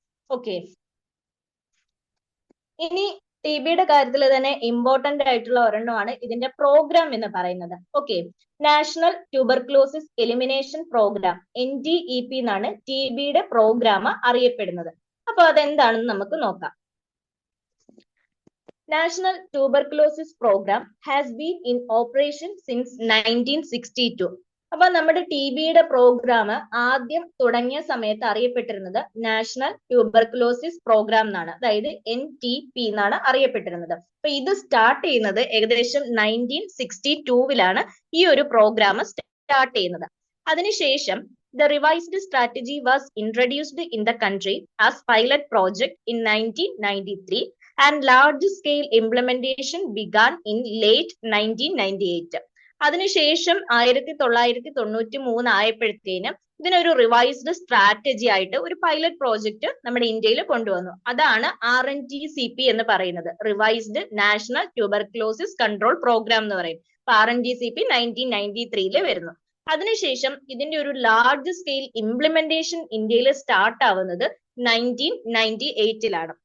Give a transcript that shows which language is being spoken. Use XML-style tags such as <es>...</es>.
<ml>Okay, ഇനി TBയുടെ കാര്യത്തിൽ തന്നെ ഇമ്പോർട്ടന്റ് ആയിട്ടുള്ള ഒരെണ്ണമാണ് ഇതിന്റെ പ്രോഗ്രാം എന്ന് പറയുന്നത്. Okay, national tuberculosis elimination programme, NTEP എന്നാണ് TBയുടെ പ്രോഗ്രാം അറിയപ്പെടുന്നത്. അപ്പൊ അതെന്താണെന്ന് നമുക്ക് നോക്കാം.</ml> <en>National Tuberculosis Program has been in operation since 1962.</en> <ml>അപ്പൊ നമ്മുടെ TBയുടെ പ്രോഗ്രാം ആദ്യം തുടങ്ങിയ സമയത്ത് അറിയപ്പെട്ടിരുന്നത് നാഷണൽ ട്യൂബർക്കുലോസിസ് പ്രോഗ്രാം എന്നാണ്, അതായത് NTP എന്നാണ് അറിയപ്പെട്ടിരുന്നത്. അപ്പൊ ഇത് സ്റ്റാർട്ട് ചെയ്യുന്നത് ഏകദേശം 1962-ലാണ് ഈ ഒരു പ്രോഗ്രാം സ്റ്റാർട്ട് ചെയ്യുന്നത്.</ml> <en>അതിനുശേഷം the revised strategy was introduced in the country as pilot project in 1993 and large scale implementation began in late 1998.</en> <ml>അതിനുശേഷം 1993 ആയപ്പോഴത്തേനും ഇതിനൊരു റിവൈസ്ഡ് സ്ട്രാറ്റജി ആയിട്ട് ഒരു പൈലറ്റ് പ്രോജക്റ്റ് നമ്മുടെ ഇന്ത്യയിൽ കൊണ്ടുവന്നു. അതാണ് RNTCP എന്ന് പറയുന്നത്, revised national tuberculosis control programme എന്ന് പറയും. അപ്പൊ RNTCP 1993 വരുന്നു. അതിനുശേഷം ഇതിന്റെ ഒരു ലാർജ് സ്കെയിൽ ഇംപ്ലിമെന്റേഷൻ ഇന്ത്യയിൽ സ്റ്റാർട്ട് ആവുന്നത് 1998-ലാണ്.</ml>